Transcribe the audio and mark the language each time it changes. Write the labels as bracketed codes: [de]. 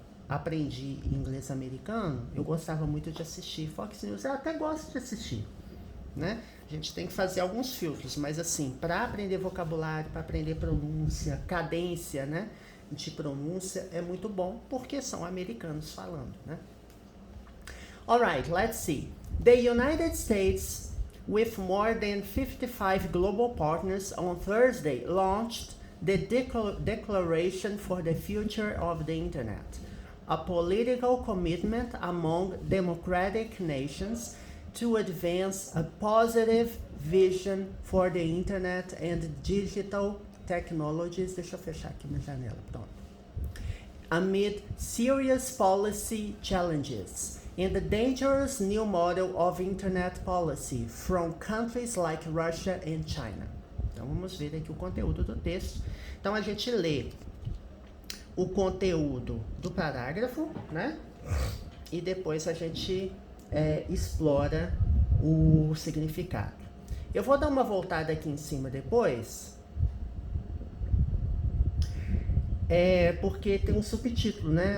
[pt] aprendi inglês americano, eu gostava muito de assistir Fox News. Eu até gosto de assistir, né? A gente tem que fazer alguns filtros, mas assim, para aprender vocabulário, para aprender pronúncia, cadência, né, de pronúncia, é muito bom, porque são americanos falando, né? [en] Alright, let's see. The United States, with more than 55 global partners, on Thursday launched the Declaration for the Future of the Internet, a political commitment among democratic nations to advance a positive vision for the Internet and digital technologies. [pt] Deixa eu fechar aqui na janela, pronto. [en] Amid serious policy challenges and the dangerous new model of Internet policy from countries like Russia and China. [pt] Então vamos ver aqui o conteúdo do texto. Então a gente lê o conteúdo do parágrafo, né? E depois a gente explora o significado. Eu vou dar uma voltada aqui em cima depois, porque tem um subtítulo, né?